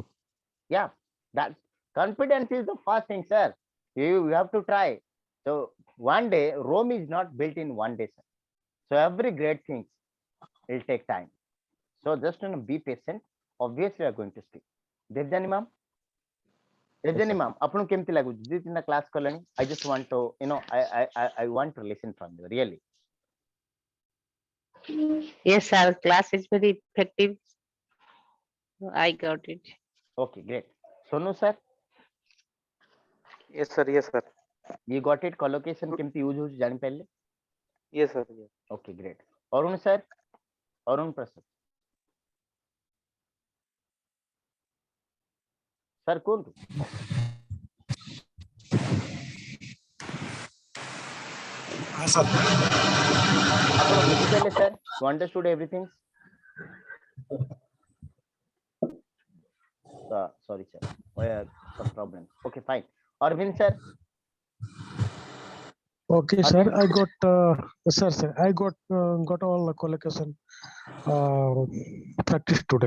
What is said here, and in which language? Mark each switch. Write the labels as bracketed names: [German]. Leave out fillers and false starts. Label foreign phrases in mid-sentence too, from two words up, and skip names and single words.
[English] Yeah, that confidence is the first thing, sir. You have to try. So one day, Rome is not built in one day, sir. So every great thing will take time. So just be patient. Obviously, you are going to speak. Devjani ma'am, Yes, Devjani sir. ma'am, [Odia] ଆପଣଙ୍କୁ କେମିତି ଲାଗୁଛି ଦି ତିନିଟା କ୍ଲାସ୍ କଲେଣି? [English] I just want to, I want to listen from you, really. Yes, sir. Class is very effective. I got it. Okay, great. Sonu sir, Yes, sir. Yes, sir. you got it? Collocation [Odia] କେମିତି use ହଉଛି ଜାଣିପାରିଲେ? [English] Yes, sir. Yes. Okay, great. Arun sir, Arun Prasad. Sir, [Odia] କୁହନ୍ତୁ. [English] sir. [Odia] ଆପଣ ବୁଝିପାରିଲେ sir? [English] You understood everything? Sorry sir, some problems. Okay, fine. Arvind sir. Okay, sir. I got sir. I got all the collocation practice today.